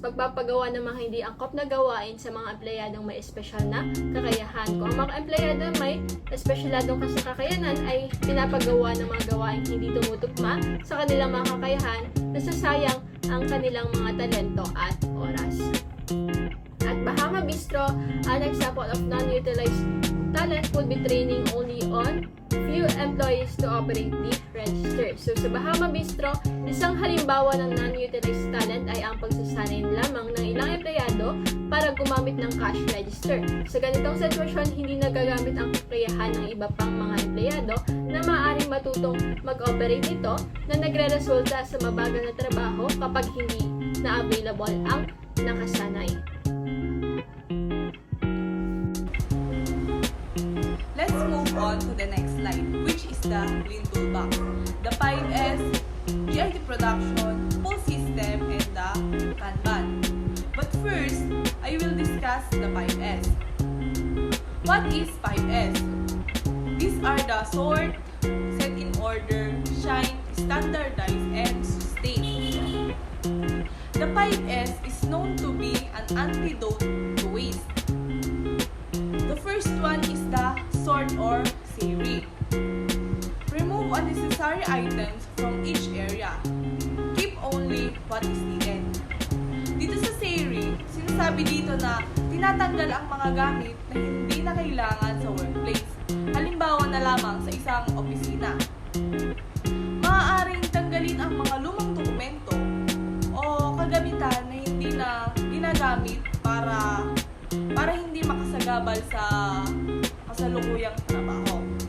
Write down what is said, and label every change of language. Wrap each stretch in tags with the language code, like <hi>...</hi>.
<tl>Pagpapagawa ng mga hindi angkop na gawain sa mga empleyadong may espesyal na kakayahan. Kung ang mga empleyado may espesyaladong kakayanan ay pinapagawa ng mga gawain hindi tumutugma sa kanilang mga kakayahan, nasasayang ang kanilang mga talento at oras.</tl> <en>At Bahama Bistro, an example of non-utilized talent would be training only on few employees to operate the register.</en> <tl>So sa Bahama Bistro, isang halimbawa ng non-utilized talent ay ang pagsasanay lamang ng ilang empleyado para gumamit ng cash register. Sa ganitong sitwasyon, hindi nagagamit ang kakayahan ng iba pang mga empleyado na maaaring matutong mag-operate nito na nagre-resulta sa mabagal na trabaho kapag hindi na available ang nakasanay.</tl> <en>Let's move on to the next slide, which is the Lean Toolbox, the 5S, GIT production, full system, and the Kanban. But first, I will discuss the 5S. What is 5S? These are the sort, set in order, shine, standardize, and sustain. The 5S is known to be an antidote to waste. The first one is the sort or series. Remove unnecessary items from each area. Keep only what is needed.</en> <tl>Dito sa series, sinasabi dito na tinatanggal ang mga gamit na hindi na kailangan sa workplace. Halimbawa na lamang sa isang opisina. Maaaring tanggalin ang mga lumang dokumento o kagamitan na hindi na ginagamit para hindi makasagabal sa kasalukuyang trabaho.</tl>